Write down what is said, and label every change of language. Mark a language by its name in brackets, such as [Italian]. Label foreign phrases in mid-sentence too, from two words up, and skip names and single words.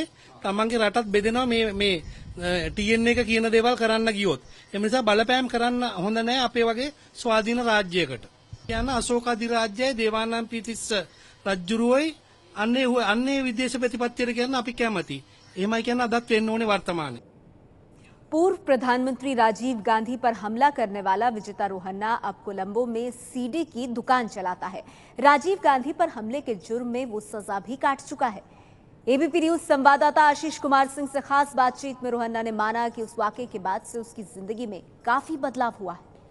[Sinhala] තමන්ගේ රටත් බෙදෙනවා මේ TN එක කියන දේවල් කරන්න ගියොත්. ඒ නිසා බලපෑම් කරන්න හොඳ නැහැ අපේ වගේ ස්වාධීන රාජ්‍යයකට. කියන්න අශෝක අධිරාජ්‍යයේ දේවානම්ද පීතිස්ස රජුරුවයි අන්නේ විදේශ ප්‍රතිපත්තියට කියන්න අපි කැමති. එහෙමයි කියන්න අදත් වෙන්න ඕනේ වර්තමානයේ. [Hindi] पूर्व प्रधानमंत्री राजीव गांधी पर हमला करने वाला विजिता रोहन्ना अब कोलंबो में सीडी की दुकान चलाता है। राजीव गांधी पर हमले के जुर्म में वो सजा भी काट चुका है। एबीपी न्यूज संवाददाता आशीष कुमार सिंह से खास बातचीत में रोहन्ना ने माना कि उस वाकये के बाद से उसकी जिंदगी में काफी बदलाव हुआ है।